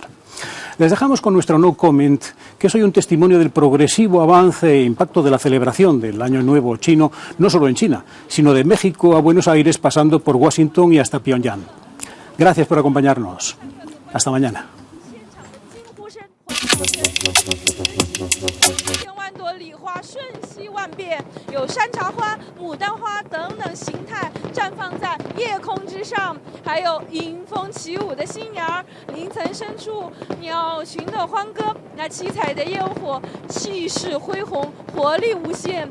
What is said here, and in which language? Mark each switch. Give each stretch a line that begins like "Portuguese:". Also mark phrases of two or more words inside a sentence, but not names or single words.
Spanish: Les dejamos con nuestro
English: no comment,
Spanish: que es hoy un testimonio del progresivo avance e impacto de la celebración del Año Nuevo chino, no solo en China, sino de México a Buenos Aires, pasando por Washington y hasta Pyongyang. Gracias por acompañarnos. Hasta mañana.
Chinese: 1000 万朵礼花瞬息万变，有山茶花、牡丹花等等形态绽放在夜空之上，还有迎风起舞的新娘，林层深处鸟群的欢歌。那七彩的焰火气势恢宏，活力无限。